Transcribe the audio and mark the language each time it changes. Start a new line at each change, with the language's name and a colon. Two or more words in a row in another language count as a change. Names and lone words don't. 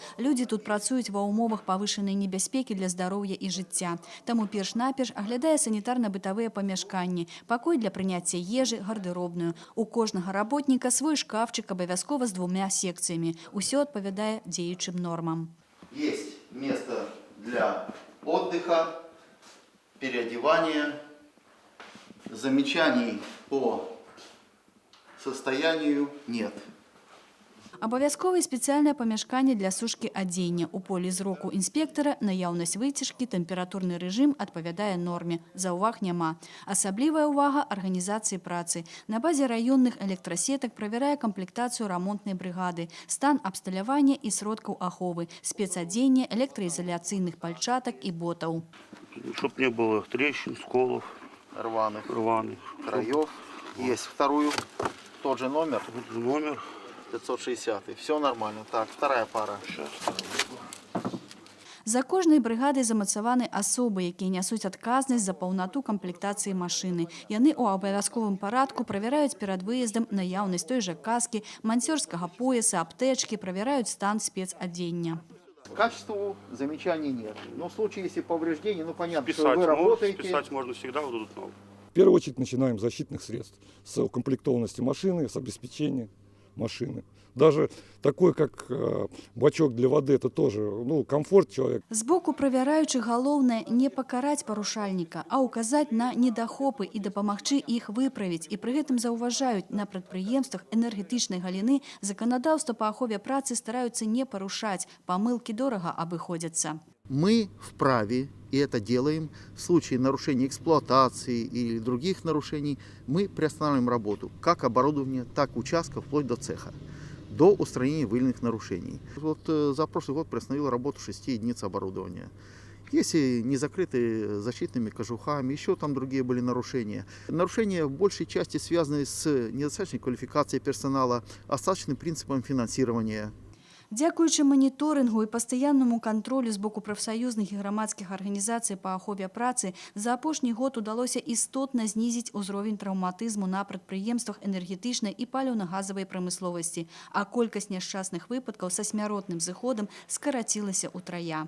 Belarusian: Людзі тут працуюць ва ўмовах павышанай небяспекі для здароўя і жыцця. Таму перш-наперш аглядае санітарна-бытавыя памяшканні, пакой для прыняцця ежы, гардэробную. У кожнага работніка свой шкафчык абавязкова з 2 секцыямі. Усё адпавядае дзеючым нормам.
Russian: Есть место для отдыха, переодевания, замечаний по состоянию нет.
Belarusian: Абавязковае спецыяльнае памяшканне для сушкі адзення. У полі зроку інспектара наяўнасць выцяжкі, тэмпературны рэжым адпавядае норме. Заўваг няма. Асаблівая ўвага арганізацыі працы. На базе раённых электрасетак правярае камплектацыю рамонтнай брыгады, стан абсталявання і сродкаў аховы, спецадзення, электраізаляцыйных пальчатак і ботаў.
Russian: Чтоб не было трещин, сколов, Рваных краев. Есть вторую, тот же номер. 560. Все нормально. Так, вторая пара.
Belarusian: За кожнай брыгадай замацаваны асобы, якія нясуць адказнасць за паўнату камплектацыі машыны. Яны ў абавязковым парадку правяраюць перад выездам наяўнасць той жа каскі, мансёрскага пояса, аптэчкі, правяраюць стан спецадзення.
Russian: Качеству замечаний нет. Но в случае, если повреждений, понятно, Списать, что вы работаете. Списать можно всегда, вот тут новый. В первую очередь начинаем с защитных средств, с укомплектованности машины, с обеспечения машины. Даже такой, как бачок для воды, это тоже комфорт человека.
Belarusian: Збоку правяраючых галоўнае не пакараць парушальніка, а ўказаць на недахопы і дапамагчы іх выправіць. І пры гэтым заўважаюць, на прадпрыемствах энергетычнай галіны заканадаўства па ахове працы стараюцца не парушаць, памылкі дорага абыходзяцца.
Russian: Мы вправе, и это делаем, в случае нарушения эксплуатации или других нарушений, мы приостанавливаем работу, как оборудование, так участка, вплоть до цеха, до устранения выявленных нарушений. Вот за прошлый год приостановил работу 6 единиц оборудования. Если не закрыты защитными кожухами, еще там другие были нарушения. Нарушения в большей части связаны с недостаточной квалификацией персонала, остаточным принципом финансирования.
Belarusian: Дзякуючы маніторынгу і пастаяннаму кантролю з боку прафсаюзных і грамадскіх арганізацый па ахове працы за апошні год удалося істотна знізіць узровень траўматызму на прадпрыемствах энергетычнай і паліўна-газавай прамысловасці, а колькасць няшчасных выпадкаў са смяротным зыходам скарацілася ўтрая.